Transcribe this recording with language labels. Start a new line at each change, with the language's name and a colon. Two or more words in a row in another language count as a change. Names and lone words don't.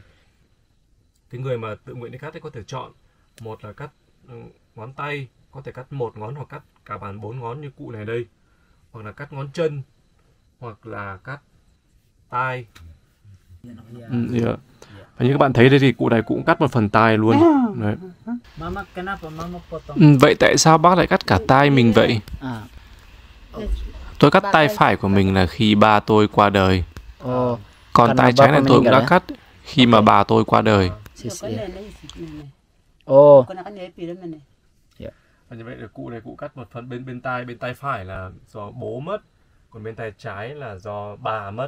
Vietnamese: Cái người mà tự nguyện đi cắt ấy có thể chọn, một là cắt ngón tay, có thể cắt một ngón hoặc cắt cả bàn 4 ngón như cụ này đây, hoặc là cắt ngón chân, hoặc là cắt tai. Và như các bạn thấy đây thì cụ này cũng cắt một phần tai luôn. Đấy.
Indonesian: Mama, kenapa mama potong?
Vietnamese: Vậy tại sao bác lại cắt cả tai mình vậy? Tôi cắt tay phải của mình là khi ba tôi qua đời. Còn tay trái này tôi cũng đã cắt khi mà bà tôi qua đời. Và như vậy là cụ này cụ cắt một phần bên tay phải là do bố mất, còn bên tay trái là do bà mất.